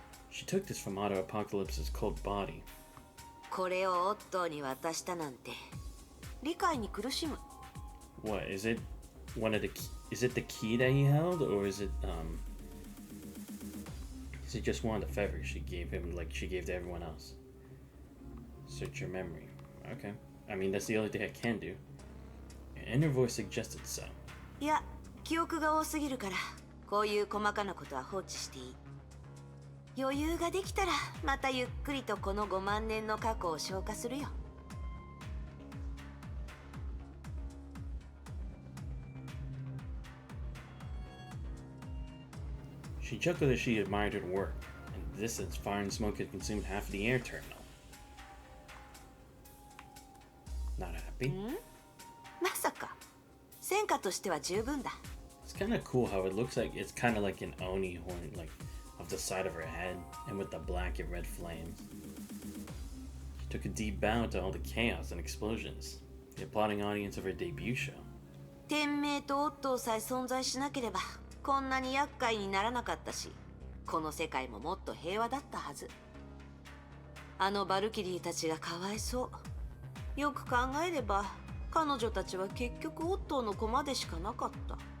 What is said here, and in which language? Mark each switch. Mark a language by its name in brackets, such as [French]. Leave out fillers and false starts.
[English] She took this from Otto Apocalypse's cold body. What, is it one of the is it the key that he held, or is it just one of the feathers she gave him like she gave to everyone else? Search your memory. Okay. I mean, that's the only thing I can do. An inner voice suggested so. Yeah. [Japanese] 記憶が多すぎるからこういう細かなことは放置していい。余裕ができたらまたゆっくりとこの5万年の過去を消化するよ。 [English] She chuckled as she admired her work. In the distance, fire and smoke had consumed half of the air terminal. Not happy? [Japanese] まさか戦果としては十分だ。 [English] It's kind of cool how it looks like it's kind of like an Oni horn, like a off the side of her head and with the black and red flames. She took a deep bow to all the chaos and explosions, the applauding audience of her debut show. [Japanese] 天命とオットーさえ存在しなければこんなに厄介にならなかったし、この世界ももっと平和だったはず。あのバルキリーたちがかわいそう。よく考えれば彼女たちは結局オットーの駒でしかなかった。